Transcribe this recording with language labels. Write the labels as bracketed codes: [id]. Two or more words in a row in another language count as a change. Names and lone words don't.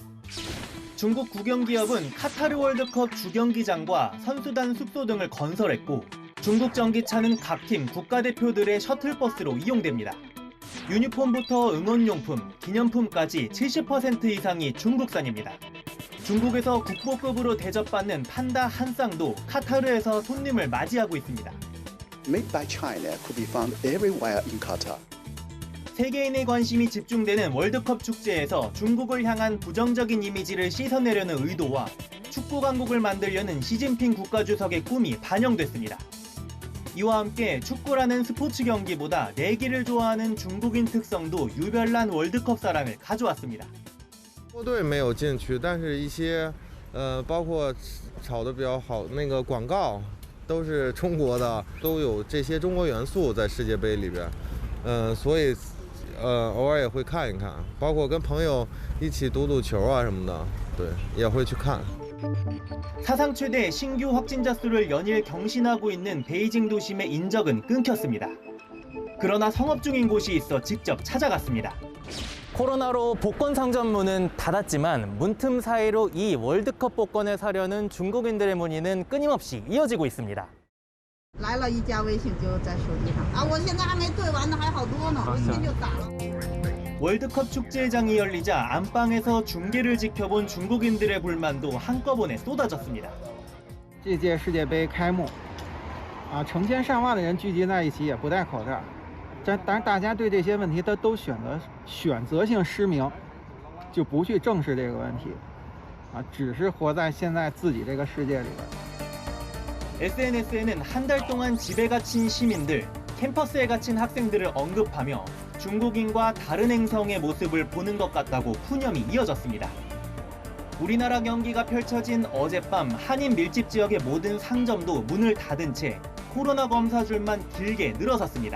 [ko] 중국 국영기업은 카타르 월드컵 주경기장과 선수단 숙소 등을 건설했고 중국 전기차는 각 팀 국가대표들의 셔틀버스로 이용됩니다. 유니폼부터 응원용품, 기념품까지 70% 이상이 중국산입니다. 중국에서 국보급으로 대접받는 판다 한 쌍도 카타르에서 손님을 맞이하고 있습니다. [en] Made by China could be found everywhere in Qatar. [ko] 세계인의 관심이 집중되는 월드컵 축제에서 중국을 향한 부정적인 이미지를 씻어내려는 의도와 축구 강국을 만들려는 시진핑 국가주석의 꿈이 반영됐습니다. 이와 함께 축구라는 스포츠 경기보다 내기를 좋아하는 중국인 특성도 유별난 월드컵 사랑을 가져왔습니다. [zh] 国队没有进去，但是一些包括炒得比较好那个广告都是中国的，都有这些中国元素在世界杯里边，所以偶尔也会看一看，包括跟朋友一起赌赌球啊什么的，对，也会去看。 [ko] 사상 최대 신규 확진자 수를 연일 경신하고 있는 베이징 도심의 인적은 끊겼습니다. 그러나 성업 중인 곳이 있어 직접 찾아갔습니다. 코로나로 복권 상점문은 닫았지만 문틈 사이로 이 월드컵 복권을 사려는 중국인들의 문의는 끊임없이 이어지고 있습니다. [zh] 来了一加微信就在手机上啊，我现在还没兑完呢，还好多呢，我今天就打了。 [ko] 월드컵 축제장이 열리자 안방에서 중계를 지켜본 중국인들의 불만도 한꺼번에 쏟아졌습니다. [zh] 这届世界杯开幕，成千上万的人聚集在一起，也不戴口罩，但是大家对这些问题都选择性失明，就不去正视这个问题，只是活在现在自己这个世界里边。 [ko] SNS에는 한 달 동안 집에 갇힌 시민들, 캠퍼스에 갇힌 학생들을 언급하며 중국인과 다른 행성의 모습을 보는 것 같다고 푸념이 이어졌습니다. 우리나라 경기가 펼쳐진 어젯밤 한인 밀집 지역의 모든 상점도 문을 닫은 채 코로나 검사줄만 길게 늘어섰습니다.